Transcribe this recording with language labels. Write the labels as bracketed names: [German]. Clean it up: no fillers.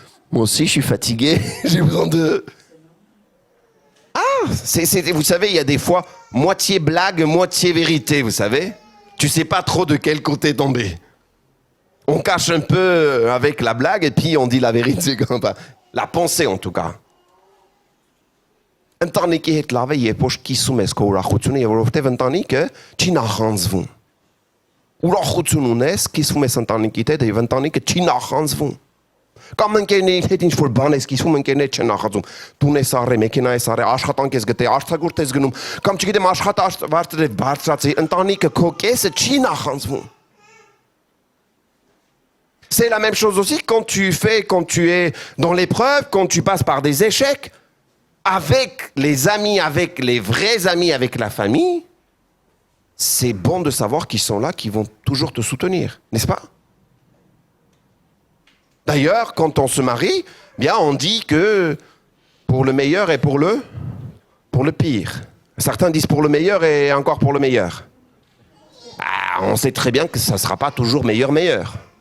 [French] Moi aussi, je suis fatigué, j'ai besoin de... Ah, vous savez, il y a des fois, moitié blague, moitié vérité, vous savez. Tu sais pas trop de quel côté tomber. On cache un peu avec la blague et puis on dit la vérité. La pensée en tout cas. [Armenian] Ընտանիքի հետ լավ է, երբ որ կիսում ես քո ուրախությունը, որովհետև ընտանիքը չի նախանձվում։ Ուրախություն ունես, կիսում ես ընտանիքիդ հետ, եւ ընտանիքը չի նախանձվում։ Կամ ընկերների հետ ինչ որ բան ես կիսում, ընկերները չեն նախանձում։ Տուն ես առել, մեքենա ես առել, աշխատանք ես գտել, արտագորտ ես գնում, կամ չգիտեմ աշխատավարձը բարձրացրի, ընտանիքը քո կեսը չի նախանձվում։ [French] C'est la même chose aussi quand tu es dans l'épreuve, quand tu passes par des échecs, avec les amis, avec les vrais amis, avec la famille, c'est bon de savoir qu'ils sont là, qu'ils vont toujours te soutenir, n'est-ce pas? D'ailleurs, quand on se marie, bien, on dit que pour le meilleur et pour le pire. Certains disent pour le meilleur et encore pour le meilleur. Ah, on sait très bien que ça ne sera pas toujours meilleur.